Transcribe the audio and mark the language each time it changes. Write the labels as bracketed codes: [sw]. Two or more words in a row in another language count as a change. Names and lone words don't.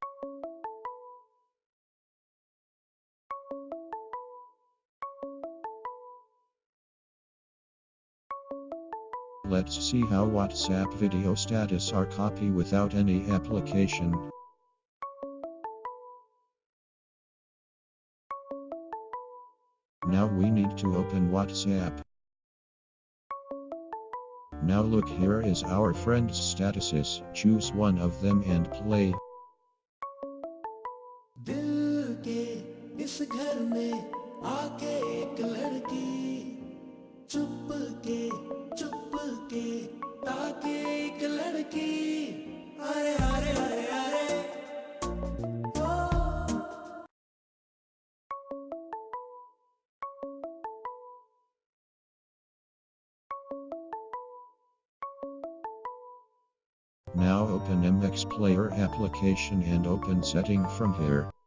[en] Let's see how WhatsApp video status are copy without any application. Now we need to open WhatsApp. Now look, here is our friend's statuses. Choose one of them and play. [hi] दिल के इस घर में आके एक लड़की चुप के ताके एक लड़की अरे अरे अरे अरे [en] Now open MX Player application and open setting from here.